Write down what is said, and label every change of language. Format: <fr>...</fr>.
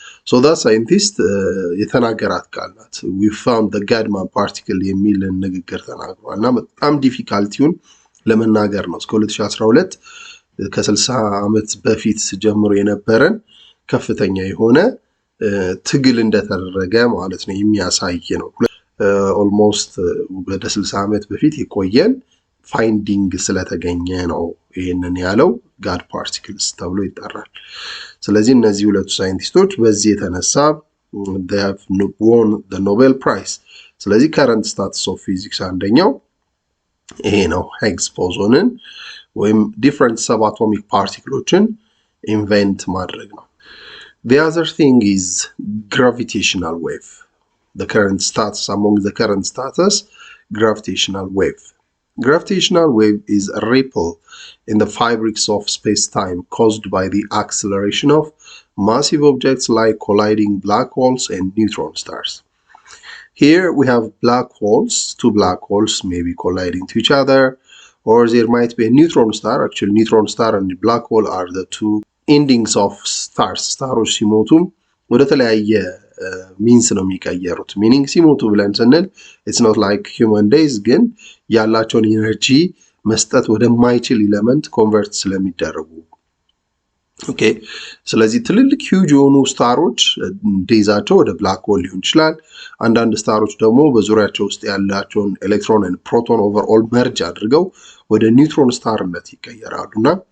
<en>so that scientist</en> <am>የተናገራት ቃል ናት.</am> <en>we found the Godman particle</en> <am>የሚል ንግግር ተናግሯል እና በጣም ዲፊካልቲውን ለመናገር ነው. እስከ 2012 ከ60 ዓመት በፊት ጀምሮ የነበረን ከፍተኛ የሆነ ትግል እንደተደረገ ማለት ነው የሚያሳይ ነው. ኦልሞስት ወደ 60 ዓመት በፊት የቆየን ፋይንዲንግ ስለተገኘ ነው ይሄንን ያለው ጋድ ፓርቲክልስ ተብሎ ይጠራል። ስለዚህ እነዚህ ሁለቱ ሳይንቲስቶች በዚህ የተነሳ</am> <en>they have won the Nobel Prize።</en> <am>ስለዚህ</am> <en>current status of physics</en> <am>አንደኛው ይሄ ነው፣ ሂግስ ቦሶንን ወይም different subatomic particleዎችን ኢንቨንት ማድረግ ነው።</am> <en>The other thing is gravitational wave. The current status, among the current status, gravitational wave. Gravitational wave is a ripple in the fabrics of space-time caused by the acceleration of massive objects like colliding black holes and neutron stars. Here we have black holes, two black holes maybe colliding to each other, or there might be a neutron star. Actually, neutron star and black hole are the two endings of stars.</en> <am>Staros ሲሞቱም ወደ ተለያየ ሚንስ ነው የሚቀየሩት። ሚኒንግ ሲሞቱ ብለን ስንል</am> <en>it's not like human days፣</en> <am>ግን ያላቸውን ኢነርጂ መስጠት ወደማይችል ኤሌመንት ኮንቨርት ስለሚደረጉ ኦኬ። ስለዚህ ትልልቅ ሂውጅ የሆኑ ስታሮች ዴዛቸው ወደ ብላክ ሆል ሊሆን ይችላል። አንዳንድ ስታሮች ደግሞ በዙሪያቸው ውስጥ ያላቸውን ኤሌክትሮን እና ፕሮቶን ኦቨርኦል መርጅ አድርገው ወደ ኒውትሮን ስታርነት ይቀየራሉና</am>